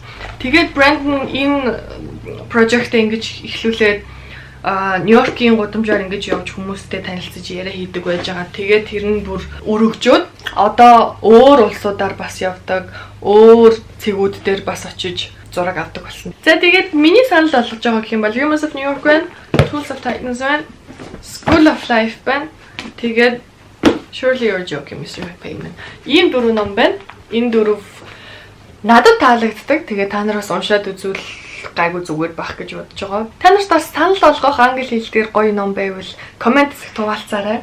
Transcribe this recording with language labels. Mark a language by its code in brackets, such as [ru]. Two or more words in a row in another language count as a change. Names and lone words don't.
[mn] Тэгээд Brandon энэ project-ыг ингэж эхлүүлээд Нью-Йоркийн гудамжаар ингэж явж хүмүүстэй танилцж яриа хийдэг байж байгаа. Тэгээд тэр нь бүр өргөжөөд одоо өөр улсуудаар бас явдаг, өөр цэгүүд дээр бас очиж зураг авдаг болсон. За тэгээд миний санал болгож байгаа гэх юм бол Humans of New York байна, Tools of Titans байна, School of Life байна. Тэгээд Surely You're Joking Mr. McPayman. Ийм дөрөв ном байна. Энэ дөрөв надад таалагддаг. Тэгээд та нараас уншаад үзвэл гайгүй зүгээр байх гэж бодож байгаа. Та нарт бас санал болгох англи хэл дээр гоё ном байвал комент хэсэгт хуваалцаарай.